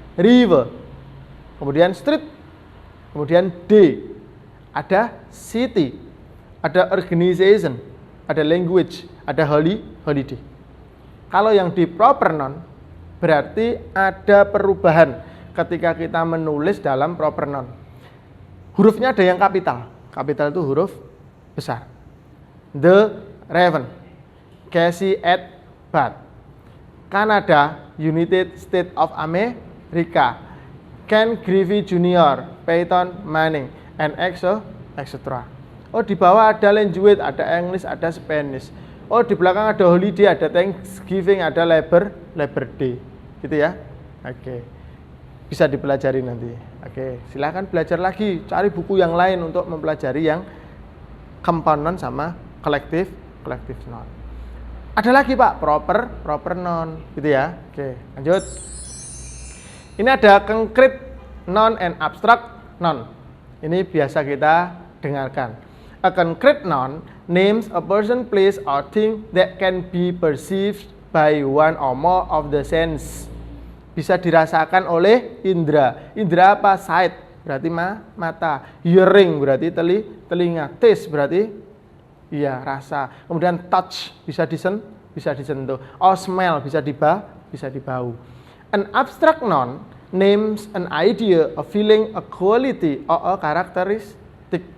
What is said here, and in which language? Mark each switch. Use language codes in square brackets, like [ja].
[id] River, kemudian street. Kemudian day, ada city, ada organization, ada language, ada holiday. Kalau yang di proper noun berarti ada perubahan ketika kita menulis dalam proper noun. Hurufnya ada yang kapital. Kapital itu huruf besar. [en] The Raven, Casey at Bath, Canada, United States of America, Ken Griffey Jr., Peyton Manning, and etc. [id] Oh, di bawah ada language, ada English, ada Spanish. Oh, di belakang ada holiday, ada Thanksgiving, ada Labor Day. Gitu ya. Oke. Bisa dipelajari nanti. Oke, silakan belajar lagi, cari buku yang lain untuk mempelajari yang compound noun sama collective noun. Ada lagi Pak, proper noun, gitu ya. Oke, lanjut. Ini ada concrete noun and abstract noun. Ini biasa kita dengarkan. [en] A concrete noun names a person, place, or thing that can be perceived by one or more of the sense. [id] Bisa dirasakan oleh indera. Indera apa? Sight berarti mata. Hearing berarti telinga. Taste berarti rasa. Kemudian touch bisa disentuh. [en] Or smell [id] bisa dibau. [en] An abstract noun names an idea, a feeling, a quality, or a characteristic.